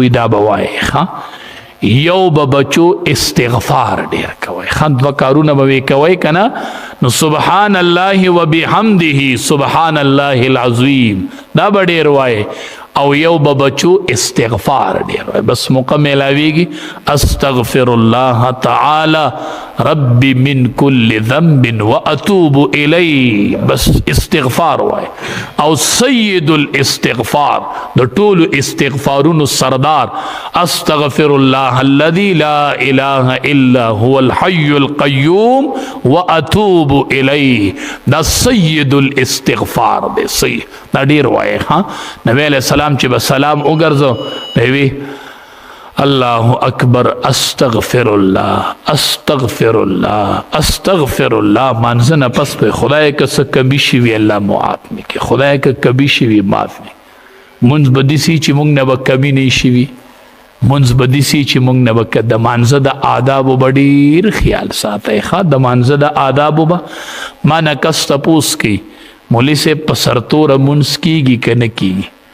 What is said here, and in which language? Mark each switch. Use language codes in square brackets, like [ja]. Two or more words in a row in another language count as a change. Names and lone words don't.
[ps] وی دا به وایي ښه یو به بچو استغفار ډیر کوئ ښه دوه کارونه به وی کوئ که نه نو سبحان [ar] الله وبحمده سبحان الله العظیم [ps] دا به ډیر وایي او یو به بچو استغفار ډیر وایي بس موقع میلاویږي [ar] استغفر الله تعالی ربی من کل ذنب واتوب الیه [ps] بس استغفار وایي او [ar] سید الاستغفار [ps] د ټولو استغفارونو سردار [ar] استغفر الله الذي لا اله الا هو الحي القيوم واتوب الیه [ps] دا [ar] سید الاستغفار [ps] دی صحیح دا ډیر وایي ها نبی [ar] علیہ السلام [ps] چې به سلام وګرځو وی [ar] الله اکبر استغفر الله استغفر الله استغفر الله [ps] مانځه نه پس په خدای که څه کمی شي وي الله معاف مې کې خدای که کمی شي وي معاف مې مونځ به داسې چې مونږ نه به کمی نه شي وي مونځ به داسې چې مونږ نه به د مانځه د آدابو به ډېر خیال ساتئ ښه د مانځه د آدابو به ما نه کس تپوس کوي مولوي صاحب په سرتوره مونځ کیږي که نه کیږي